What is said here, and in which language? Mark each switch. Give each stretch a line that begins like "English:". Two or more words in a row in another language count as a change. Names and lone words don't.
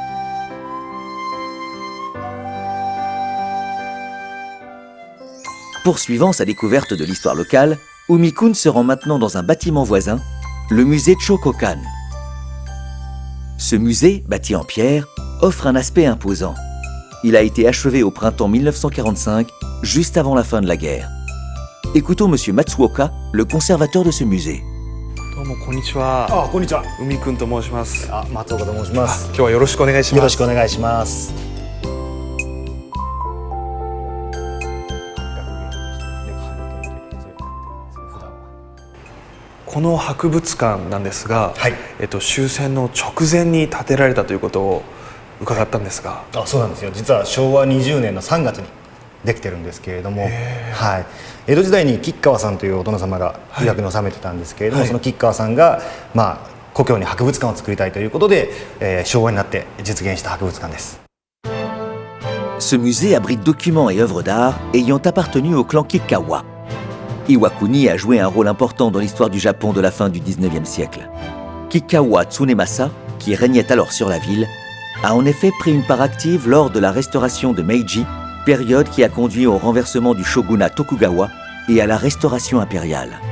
French: Poursuivant sa découverte de l'histoire locale, Umi-kun se rend maintenant dans un bâtiment voisin, le musée Chokokan. Ce musée, bâti en pierre, offre un aspect imposant. Il a été achevé au printemps 1945, juste avant la fin de la guerre. Écoutons M. Matsuoka, le conservateur de ce musée.
Japanese: どうもこんにちは。あ、こんにちは。海くんと申します。あ、松岡と申します。今日はよろしくお願いします。よろしくお願いします。この博物館なんですが、はい、終戦の直前に建てられたということを伺ったんですが。あ、そうなんですよ。実は昭和20年の3月にできてるんですけれども、はい、江戸時代に吉川さんというお殿様が医学に治めてたんですけれども、その吉川さんが、故郷に博物館を作りたいということで、昭和になって実現した博物館です。
French: Ce musée abrite documents et œuvres d'art ayant appartenu au clan Kikkawa. Iwakuni a joué un rôle important dans l'histoire du Japon de la fin du XIXe siècle. Kikkawa Tsunemasa, qui régnait alors sur la ville, a en effet pris une part active lors de la restauration de Meiji, période qui a conduit au renversement du shogunat Tokugawa et à la restauration impériale.